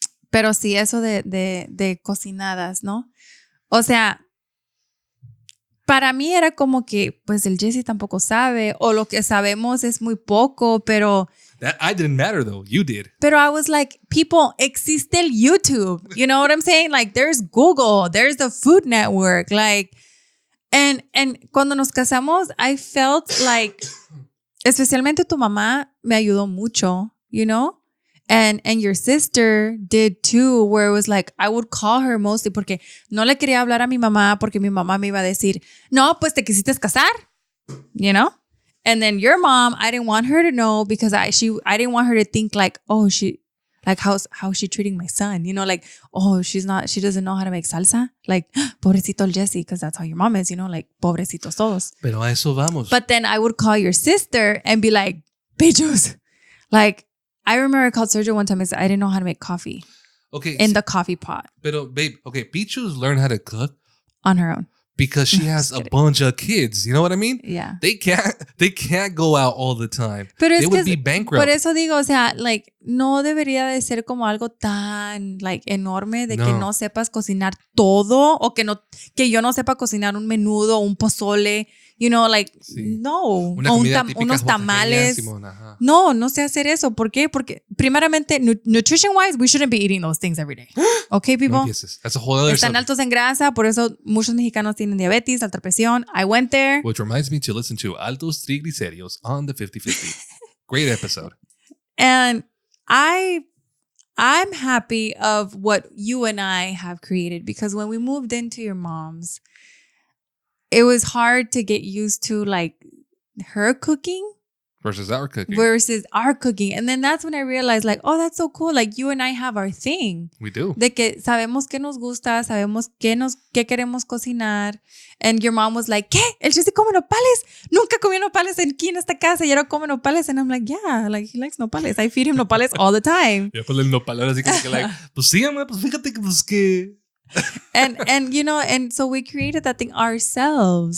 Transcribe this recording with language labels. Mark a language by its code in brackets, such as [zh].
[es] pero sí, eso de cocinadas, ¿no? O sea, para mí era como que, pues el Jesse tampoco sabe, o lo que sabemos es muy poco, pero... [en] That I didn't matter though. You did. Pero I was like, people, [es] existe el YouTube. [en] You know what I'm saying? Like, there's Google, there's the Food Network, like... And cuando nos casamos, I felt like... [es] Especialmente tu mamá me ayudó mucho, you know? [en] And your sister did too, where it was like, I would call her mostly [es] porque no le quería hablar a mi mamá porque mi mamá me iba a decir, no, pues te quisiste casar, [en] you know? And then your mom, I didn't want her to know because I didn't want her to think like, oh, how's she treating my son? You know, like, oh, she doesn't know how to make salsa. Like, [es] pobrecito el Jesse, [en] because that's how your mom is, you know, like, pobrecitos todos. [es] Pero a eso vamos. [en] But then I would call your sister and be like, Pechos, like, I remember I called Sergio one time and said, I didn't know how to make coffee. Okay. In the coffee pot. Pero, babe, okay, Pichu's learned how to cook. On her own. Because she has a bunch of kids. You know what I mean? Yeah. They can't go out all the time. [es] Pero [en] they would be bankrupt. [es] Por eso digo, o sea, like, no debería de ser como algo tan, like, enorme de que no sepas cocinar todo o que yo no sepa cocinar un menudo o un pozole. [en] You know, like, no. [es] Unos tamales. No sé hacer eso. ¿Por qué? Porque, primeramente, [en] nutrition-wise, we shouldn't be eating those things every day. Okay, people? [es] No empieces. [en] That's a whole other [es] Están altos en grasa, por eso muchos mexicanos tienen diabetes, alta presión. [en] I went there. Which reminds me to listen to Altos Triglicéridos on the 50-50. Great episode. And I'm happy of what you and I have created because when we moved into your mom's, it was hard to get used to like her cooking versus our cooking. And then that's when I realized like, oh, that's so cool. Like you and I have our thing. We do. [es] De que sabemos qué nos gusta, sabemos qué queremos cocinar. [en] And your mom was like, ¿qué? [es] ¿El Jesse come nopales? Nunca comió nopales aquí en esta casa y ahora come nopales. [en] And I'm like, yeah, like he likes nopales. I feed him nopales all the time. [es] Ya con el nopal ahora sí que like, pues sí, mamá, pues fíjate que pues que... [en] and you know, and so we created that thing ourselves.